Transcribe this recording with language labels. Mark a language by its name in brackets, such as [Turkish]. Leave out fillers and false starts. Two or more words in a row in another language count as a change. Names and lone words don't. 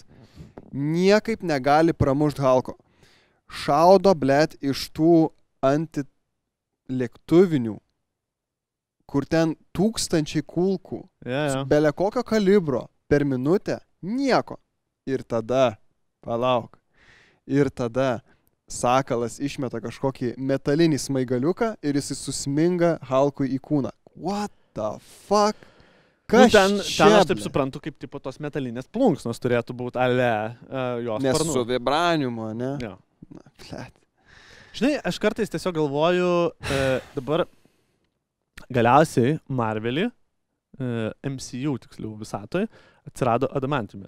[Lithuanian] Niekaip negali pramušti Halko. Šaudo, blėt, iš tų antilėktuvinių, kur ten 1000 kulkų, bele kokio kalibro, per minutę, nieko. Ir tada, palauk, Sakalas išmeta kažkokį metalinį smaigaliuką ir jis susminga Halkui į kūną. [English] What the fuck? [Lithuanian] Kas ten aš taip suprantu, kaip tipo tos metalinės plunksnos turėtų būti jos nes sparnų. Su vibraniumu, ne? Jo. Žinai, aš kartais tiesiog galvoju, dabar galiausiai Marvelį, MCU tiksliau visatoje, atsirado adamantiumas.